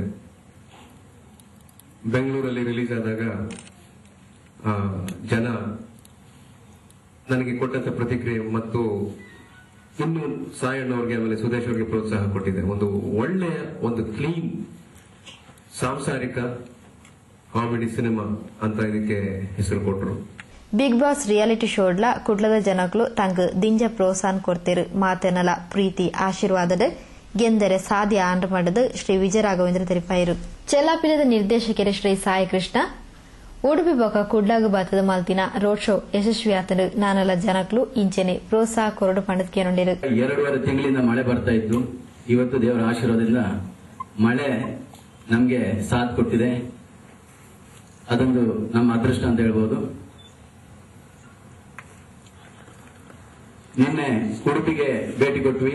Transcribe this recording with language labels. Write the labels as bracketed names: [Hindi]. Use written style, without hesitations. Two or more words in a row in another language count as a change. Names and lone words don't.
[Kannada] ಬೆಂಗಳೂರಲ್ಲಿ ರಿಲೀಸ್ ಆದಾಗ ಜನ ನನಗೆ ಕೊಟ್ಟಂತ ಪ್ರತಿಕ್ರಿಯೆ ಮತ್ತು ಇನ್ನು ಸಾಯಣ್ಣವ್ರಿಗೆ ಆಮೇಲೆ ಸುದೇಶ್ ಅವರಿಗೆ ಪ್ರೋತ್ಸಾಹ ಕೊಟ್ಟಿದೆ. ಒಂದು ಒಳ್ಳೆಯ ಒಂದು ಕ್ಲೀನ್ ಸಾಂಸಾರಿಕ ಕಾಮಿಡಿ ಸಿನಿಮಾ ಅಂತ ಇದಕ್ಕೆ ಹೆಸರು ಕೊಟ್ಟರು. [Tulu] ಬಿಗ್ ಬಾಸ್ ರಿಯಾಲಿಟಿ ಶೋಡ್ಲ ಕುಡ್ಲದ ಜನಗಳು ತಂಗ ದಿಂಜ ಪ್ರೋತ್ಸಾಹ ಕೊಡ್ತಿರು. ಮಾತೆನಲ ಪ್ರೀತಿ ಆಶೀರ್ವಾದದ ಗೆಂದರೆ ಸಾಧ್ಯ ಆಂಡ್ರ ಮಾಡದು ಶ್ರೀ ವಿಜಯ ರಾಘವೇಂದ್ರ ತೆರಿಪಾಯಿರು. ಚೆಲ್ಲಾಪಿಲ್ಲದ ನಿರ್ದೇಶಕರು ಶ್ರೀ ಸಾಯಿ ಕೃಷ್ಣ ಉಡುಪಿ ಬೊಕ್ಕ ಕುಡ್ಲಾಗ ಬಾತದ ಮಲ್ತಿನ [English] road show [Tulu] ಯಶಸ್ವಿಯಾತನು ನಾನೆಲ್ಲ ಜನಗಳು ಇಂಚೆನೆ ಪ್ರೋತ್ಸಾಹ ಕೊರಡು ಪಂಡತ್ಕೇನೊಂಡಿರು. [Kannada] 2.5 ತಿಂಗಳಿಂದ ಮಳೆ ಬರ್ತಾ ಇತ್ತು. ಇವತ್ತು ದೇವರ ಆಶೀರ್ವಾದದಿಂದ ಮಳೆ ನಮ್ಗೆ ಸಾಥ್ ಕೊಟ್ಟಿದೆ. ಅದೊಂದು ನಮ್ಮ ಅದೃಷ್ಟ ಅಂತ ಹೇಳ್ಬೋದು. ನಿನ್ನೆ ಉಡುಪಿಗೆ ಭೇಟಿ ಕೊಟ್ವಿ.